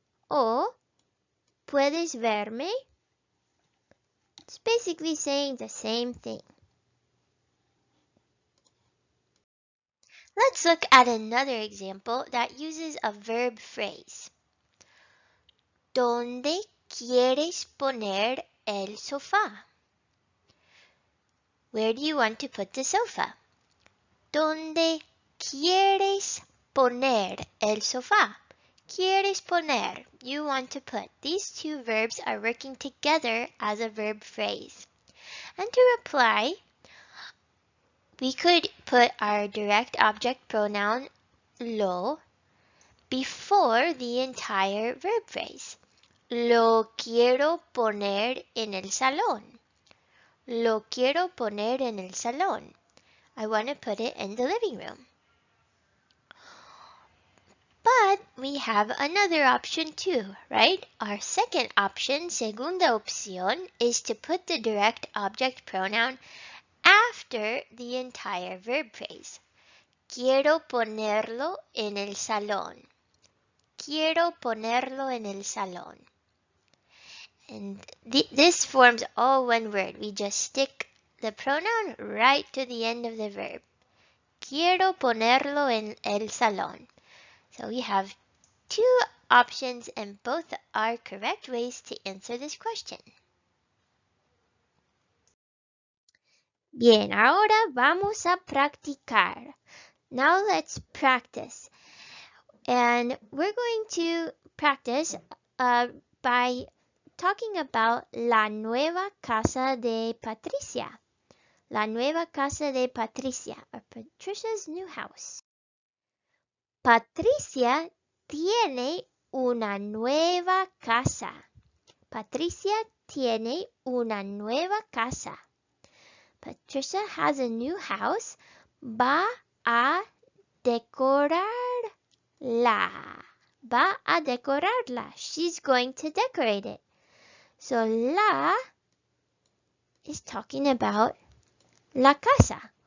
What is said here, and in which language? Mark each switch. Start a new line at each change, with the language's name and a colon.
Spanish: O ¿puedes verme?
English: It's basically saying the same thing. Let's look at another example that uses a verb phrase.
Spanish: ¿Dónde quieres poner el sofá?
English: Where do you want to put the sofa?
Spanish: ¿Dónde quieres poner el sofá? Quieres poner,
English: you want to put. These two verbs are working together as a verb phrase. And to reply, we could put our direct object pronoun lo before the entire verb phrase.
Spanish: Lo quiero poner en el salón. Lo quiero poner en el salón.
English: I want to put it in the living room. But we have another option too, right? Our second option,
Spanish: segunda opción,
English: is to put the direct object pronoun after the entire verb phrase.
Spanish: Quiero ponerlo en el salón. Quiero ponerlo en el salón.
English: And this forms all one word. We just stick the pronoun right to the end of the verb.
Spanish: Quiero ponerlo en el salón.
English: So we have two options and both are correct ways to answer this question.
Spanish: Bien, ahora vamos a practicar.
English: Now let's practice. And we're going to practice by talking about
Spanish: la nueva casa de Patricia. La nueva casa de Patricia,
English: or Patricia's new house.
Spanish: Patricia tiene una nueva casa. Patricia tiene una nueva casa.
English: Patricia has a new house.
Spanish: Va a decorarla. Va a decorarla.
English: She's going to decorate it. So la is talking about
Spanish: la casa.